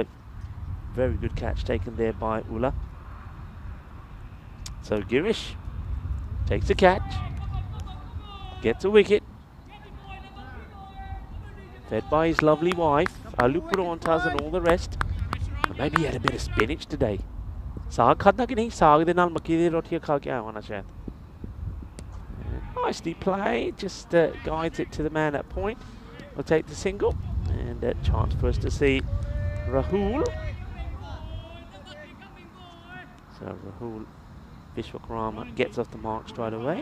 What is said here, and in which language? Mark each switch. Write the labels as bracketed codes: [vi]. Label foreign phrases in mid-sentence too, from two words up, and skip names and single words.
[en] Very good catch taken there by Ullah. So Girish takes a catch, gets a wicket, fed by his lovely wife, Alu Parantas and all the rest. And maybe he had a bit of spinach today. [pa] ਸਾਗ ਖਾਧਾ ਕਿ ਨਹੀਂ? ਸਾਗ ਦੇ ਨਾਲ ਮੱਕੀ ਦੀ ਰੋਟੀਆਂ ਖਾ ਕੇ ਆਇਆ ਹੋਣਾ ਸ਼ਾਇਦ. [en] Nicely played, just guides it to the man at point. We'll take the single, and a chance for us to see Rahul. So Rahul Vishwakarma gets off the mark straight away.